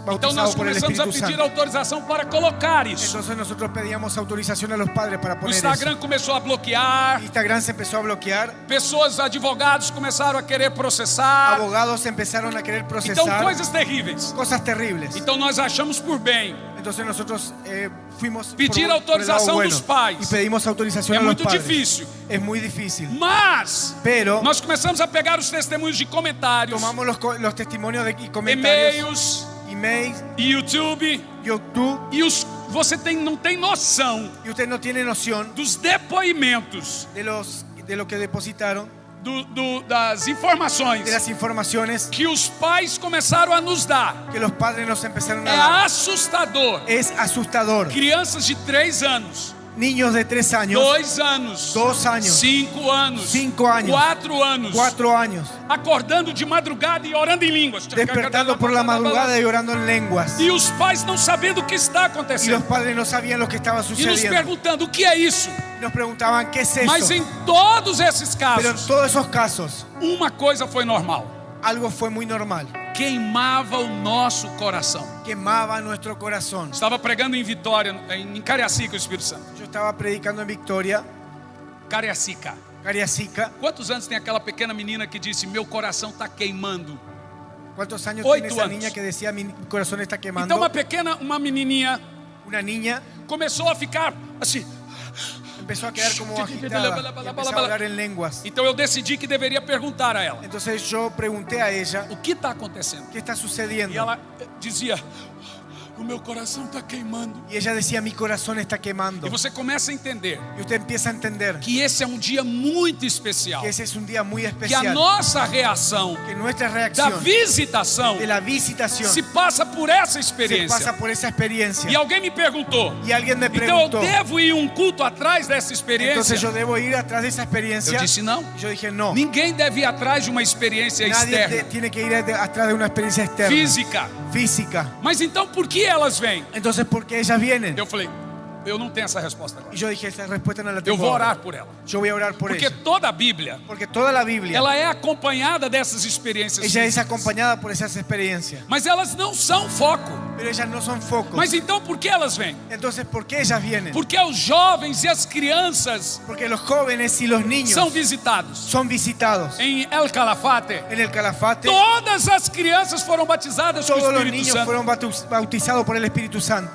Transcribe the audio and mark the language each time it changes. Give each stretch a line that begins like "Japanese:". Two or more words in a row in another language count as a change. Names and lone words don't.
Portuguese: Então nós
Spanish: bautizados por el
Portuguese: começamos a
Spanish: Espíritu
Portuguese: pedir
Spanish: Santo.
Portuguese: autorização para colocar isso.
Spanish: Entonces nosotros pedíamos autorización a los padres para
Portuguese: O
Spanish: poner
Portuguese: Instagram começou a bloquear,
Spanish: eso. Instagram se empezó a bloquear,
Portuguese: pessoas, advogados começaram a querer processar.
Spanish: abogados empezaron a querer
Portuguese: Então
Spanish: procesar,
Portuguese: coisas terríveis.
Spanish: cosas terribles.
Portuguese: Então nós achamos por bem.
Spanish: Entonces nosotros fuimos
Portuguese: Pedir
Spanish: por el
Portuguese: autorização
Spanish: lado bueno
Portuguese: dos pais.
Spanish: y pedimos autorización
Portuguese: É
Spanish: a los
Portuguese: muito
Spanish: padres.
Portuguese: difícil.
Spanish: Es muy difícil.
Portuguese: Mas
Spanish: Pero
Portuguese: nós começamos a pegar os testemunhos de comentários,
Spanish: tomamos los testimonios y comentarios,
Portuguese: e-mails,
Spanish: emails,
Portuguese: YouTube,
Spanish: YouTube,
Portuguese: e você não tem noção
Spanish: y usted no tiene noción
Portuguese: dos depoimentos,
Spanish: de lo que depositaron,
Portuguese: das informações
Spanish: de las informaciones
Portuguese: que os pais começaram a nos dar.
Spanish: que los padres nos empezaron a
Portuguese: É
Spanish: dar.
Portuguese: assustador.
Spanish: Es asustador.
Portuguese: Crianças de 3 anos
Spanish: Niños de 3 años,
Portuguese: 2 anos,
Spanish: 2 años,
Portuguese: 5 anos,
Spanish: 5 años,
Portuguese: 4 anos,
Spanish: 4 años,
Portuguese: acordando de madrugada e orando em línguas.
Spanish: despertando por la madrugada y orando en lenguas.
Portuguese: E os pais não sabendo o que está
Spanish: Y
Portuguese: acontecendo.
Spanish: los padres no sabían lo que estaba
Portuguese: E nos
Spanish: sucediendo.
Portuguese: perguntando o que é isso.
Spanish: Nos preguntaban, ¿qué es eso?
Portuguese: Mas em todos esses
Spanish: Pero en
Portuguese: casos,
Spanish: todos esos casos,
Portuguese: uma coisa foi normal:
Spanish: algo fue muy normal.
Portuguese: queimava o nosso coração.
Spanish: Quemaba nuestro corazón.
Portuguese: Estava pregando em Vitória, em Cariacica, o Espírito Santo.
Spanish: Yo estaba predicando en Victoria,
Portuguese: Cariacica.
Spanish: Cariacica.
Portuguese: Quantos anos tem aquela pequena menina que disse: meu coração está queimando?
Spanish: ¿Cuántos años
Portuguese: 8
Spanish: tiene esa
Portuguese: anos.
Spanish: niña que decía mi corazón está quemando?
Portuguese: Então uma menininha
Spanish: Una niña
Portuguese: começou a ficar assim.
Spanish: empezó a quedar como agitada y empezó a hablar en lenguas.
Portuguese: Então eu decidi que deveria perguntar a ela:
Spanish: Entonces yo pregunté a ella,
Portuguese: o que está acontecendo?
Spanish: ¿qué está
Portuguese: E
Spanish: sucediendo?
Portuguese: ela dizia: o meu coração está queimando.
Spanish: Y ella decía, mi corazón está quemando.
Portuguese: E você começa a entender
Spanish: Y usted empieza a entender
Portuguese: que esse é um dia muito especial,
Spanish: que ese es un día muy
Portuguese: que a
Spanish: especial.
Portuguese: nossa reação
Spanish: Que nuestra
Portuguese: da
Spanish: reacción
Portuguese: visitação
Spanish: de la visitación
Portuguese: se passa por essa
Spanish: se
Portuguese: experiência.
Spanish: pasa por esa experiencia.
Portuguese: E alguém me perguntou:
Spanish: Y alguien me
Portuguese: então eu
Spanish: preguntó,
Portuguese: devo ir um culto atrás dessa experiência?
Spanish: entonces yo debo ir atrás de esa
Portuguese: Eu
Spanish: experiencia.
Portuguese: disse não.
Spanish: Y yo dije, no.
Portuguese: Ninguém deve ir atrás de uma experiência
Spanish: Nadie
Portuguese: externa,
Spanish: tiene que ir atrás de una experiencia externa,
Portuguese: física.
Spanish: física.
Portuguese: Mas então por que elas vêm?
Spanish: Entonces, ¿por qué ellas vienen?
Portuguese: Eu falei: eu não tenho essa resposta agora.
Spanish: Y yo dije, esa respuesta no la
Portuguese: Eu
Spanish: tengo
Portuguese: vou
Spanish: ahora.
Portuguese: orar por ela.
Spanish: Yo voy a orar por
Portuguese: Porque
Spanish: ella.
Portuguese: toda a Bíblia,
Spanish: Porque toda la Biblia,
Portuguese: ela é acompanhada dessas experiências
Spanish: ella es
Portuguese: físicas.
Spanish: acompañada por esas experiencias.
Portuguese: Mas elas não são foco.
Spanish: Pero ellas no son focos.
Portuguese: Mas então por que elas vêm?
Spanish: Entonces, ¿por qué ellas vienen?
Portuguese: Porque os jovens e as crianças
Spanish: Porque los jóvenes y los niños
Portuguese: são visitados.
Spanish: son visitados.
Portuguese: Em El Calafate,
Spanish: En el Calafate,
Portuguese: todas as crianças foram batizadas com o
Spanish: todos los
Portuguese: Espírito
Spanish: niños
Portuguese: Santo.
Spanish: fueron bautizados por el Espíritu Santo.